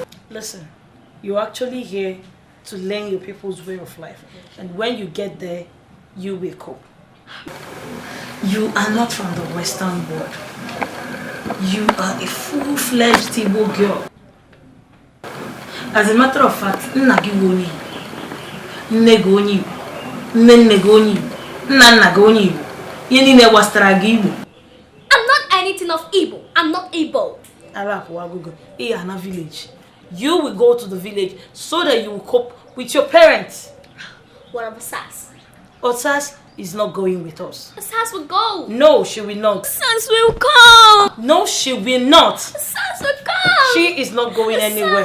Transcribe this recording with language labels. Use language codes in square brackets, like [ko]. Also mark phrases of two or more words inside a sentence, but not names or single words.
[en] Listen, you're actually here to learn your people's way of life. And when you get there, you will cope. You are not from the Western world. You are a full-fledged Igbo girl. As a matter of fact, [ig] nna gị wụ onye Igbo. Nne gị onye Igbo. Nne nne gị onye Igbo. Nna nna gị onye Igbo. Ihe niile gbasara gị Igbo. [en] I'm not anything of Igbo. I'm not Igbo. [ig] Arapụ agụgụ. Ị ga na village. [en] You will go to the village so that you will cope with your parents. What about Osas? Osas is not going with us. Osas will go. No, she will not. Osas will come. No, she will not. Osas will come. She is not going Osas anywhere.